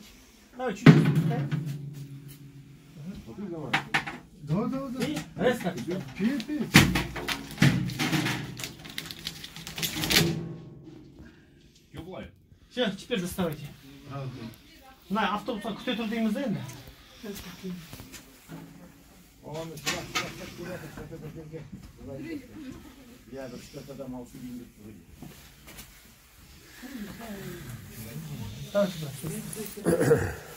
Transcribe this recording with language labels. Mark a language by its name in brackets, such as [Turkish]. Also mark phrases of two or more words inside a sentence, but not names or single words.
[Russian] Давай чуть-чуть спускаем. Да. И резко. Пей. Теплая. Все, теперь доставайте. На, [Kazakh] автобусқа күте тұр дейміз енді. [Russian] Давайте, брат.